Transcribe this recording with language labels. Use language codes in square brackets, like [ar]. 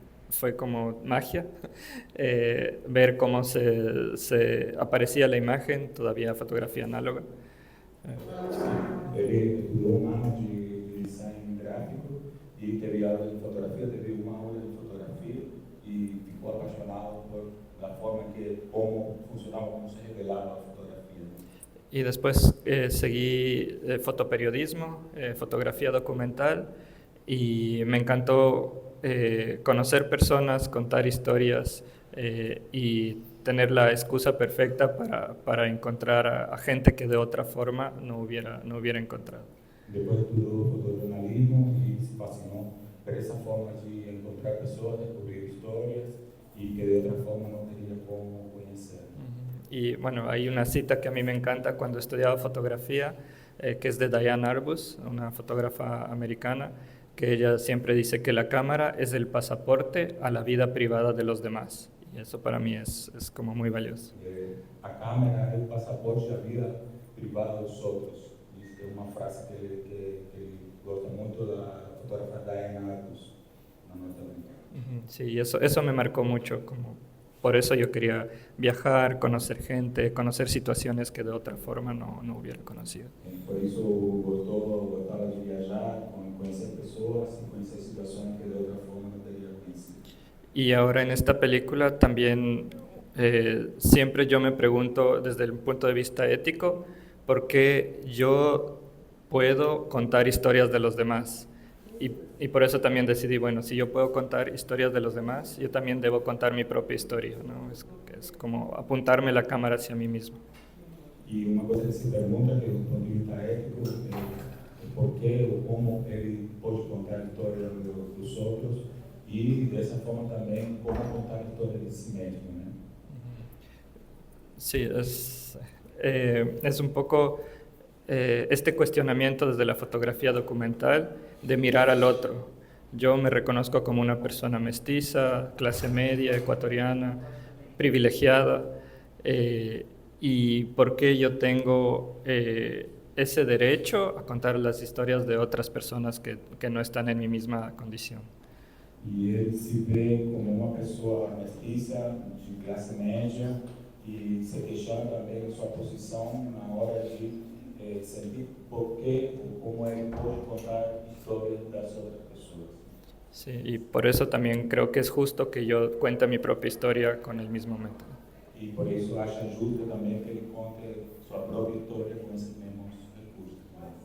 [es] Fue como magia ver cómo se aparecía la imagen, todavía fotografía análoga. [pt] Ele estudou um ano de design gráfico e teve aula de fotografia, teve uma aula de fotografia e ficou apaixonado por [es] la forma como funcionaba, cómo se revelaba la fotografía. Y después seguí fotoperiodismo, fotografía documental y me encantó conocer personas, contar historias y tener la excusa perfecta para encontrar a gente que de otra forma no hubiera encontrado. [pt] Depois estudou fotojornalismo e se fascinou por essa forma de encontrar pessoas, descobrir histórias [es] y que de otra forma no tenía cómo conocer. Y bueno, hay una cita que a mí me encanta cuando estudiaba fotografía, que es de Diane Arbus, una fotógrafa americana, que ella siempre dice que la cámara es el pasaporte a la vida privada de los demás. Y eso para mí es como muy valioso. [pt] A câmera é o passaporte da vida privada dos outros. Isso é uma frase que ele gosta muito da fotógrafa Diane Arbus, na norte-americana. [es] Sí, eso me marcó mucho, por eso yo quería viajar, conocer gente, conocer situaciones que de otra forma no hubiera conocido. [pt] Por isso gostava de viajar, conhecer pessoas e conhecer situações que de outra forma não teria conhecido. [es] Y ahora en esta película también siempre yo me pregunto desde el punto de vista ético, ¿por qué yo puedo contar historias de los demás? Y por eso también decidí, bueno, si yo puedo contar historias de los demás, yo también debo contar mi propia historia, ¿no? Es como apuntarme la cámara hacia mí mismo. [pt] E uma coisa que se pergunta, que do ponto de vista ético, é por que ou como ele pode contar a história dos outros e, dessa forma, também como contar a história de si mesmo, né? [es] Sí, es un poco este cuestionamiento desde la fotografía documental de mirar al otro. Yo me reconozco como una persona mestiza, clase media, ecuatoriana, privilegiada, y por qué yo tengo ese derecho a contar las historias de otras personas que no están en mi misma condición. [pt] E ele se vê como uma pessoa mestiça, de classe média, e se queixando também da sua posição na hora de sentir por que ou como ele pode contar histórias das outras pessoas. [es] Sí, y por eso también creo que es justo que yo cuente mi propia historia con el mismo método. [pt] E por isso acha justo também que ele conte sua própria história com esses mesmos recursos.